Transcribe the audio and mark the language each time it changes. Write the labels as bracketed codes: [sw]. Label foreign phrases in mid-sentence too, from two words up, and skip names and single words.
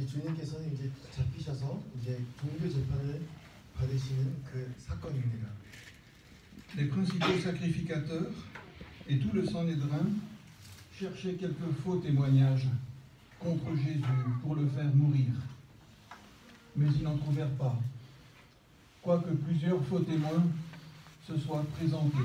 [ko] 주님께서는 이제 잡히셔서 이제 종교 재판을 받으시는 그 사건입니다. [fr] Les principaux sacrificateurs et tout le Sanhédrin cherchaient quelques faux témoignages contre Jésus pour le faire mourir. Mais ils n'en trouvèrent pas, quoique plusieurs faux témoins se soient présentés.